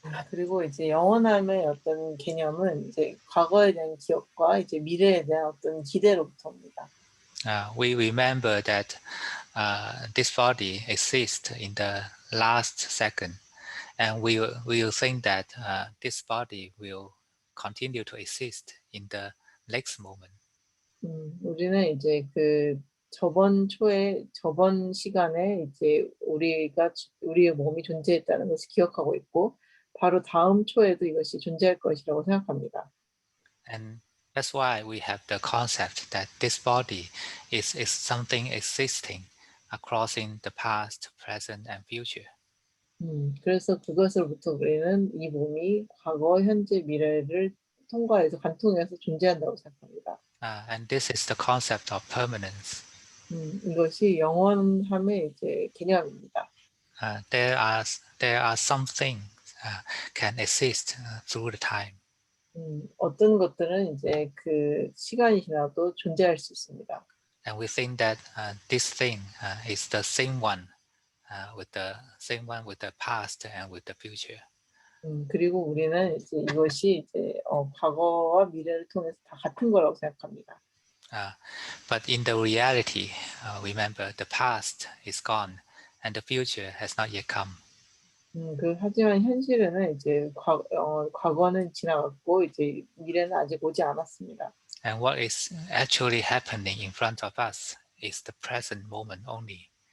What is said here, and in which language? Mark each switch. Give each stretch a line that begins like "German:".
Korean: 그리고 이제 영원함의 어떤 개념은 이제 과거에 대한 기억과 이제 미래에 대한 어떤 기대로부터입니다.
English: We remember that this body exists in the last second, and we will think that this body will continue to exist in the next moment.
Korean: 우리는 이제 그 저번 시간에 이제 우리의 몸이 존재했다는 것을 기억하고 있고, 바로 다음 초에도 이것이 존재할 것이라고 생각합니다.
English: And that's why we have the concept that this body is something existing, crossing the past, present, and future.
Korean: 그래서 그것으로부터 우리는 이 몸이 과거, 현재, 미래를 통과해서 관통해서 존재한다고 생각합니다.
English: And this is the concept of permanence.
Korean: 이것이 영원함의 이제 개념입니다.
English: There are some things can exist through the time.
Korean: 어떤 것들은 이제 그 시간이 지나도 존재할 수 있습니다.
English: And we think that this thing is the same one with the past and with the future.
Korean: 그리고 우리는 이제 이것이 이제 과거와 미래를 통해서 다 같은 거라고 생각합니다.
English: But in the reality, remember the past is gone and the future has not yet come.
Korean: 하지만 현실에는 이제 과거는 지나갔고 이제 미래는 아직 오지 않았습니다.
English: And what is actually happening in front of us is the present moment only.